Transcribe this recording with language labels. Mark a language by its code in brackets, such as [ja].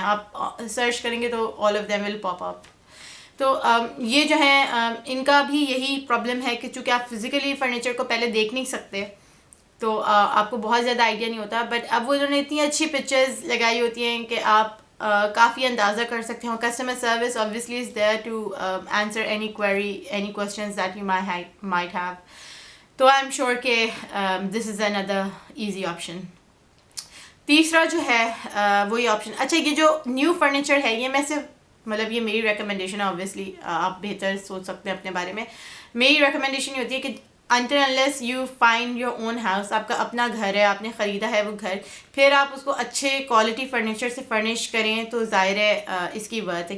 [ur] آپ سرچ کریں گے تو [en] All of them will pop up. [ur] تو یہ جو ہے ان کا بھی یہی پرابلم ہے کہ چونکہ آپ فزیکلی فرنیچر کو پہلے دیکھ نہیں سکتے تو آپ کو بہت زیادہ آئیڈیا نہیں ہوتا. بٹ اب وہ انہوں نے اتنی اچھی پکچرز لگائی ہوتی ہیں کہ آپ کافی اندازہ کر سکتے ہو. [en] Customer service obviously is there to answer any query, any questions that you might have. تو I am sure کہ this is another easy option. [ur] تیسرا جو ہے وہی آپشن. اچھا یہ جو نیو فرنیچر ہے، یہ میں صرف مطلب یہ میری ریکمنڈیشن ہے. اوبویسلی آپ بہتر سوچ سکتے ہیں اپنے بارے میں. میری ریکمنڈیشن یہ ہوتی ہے کہ [en] until unless you find your own house، [ur] آپ کا اپنا گھر ہے، آپ نے خریدا ہے وہ گھر، پھر آپ اس کو اچھے کوالٹی فرنیچر سے فرنش کریں تو ظاہر ہے اس کی ورتھ ہے.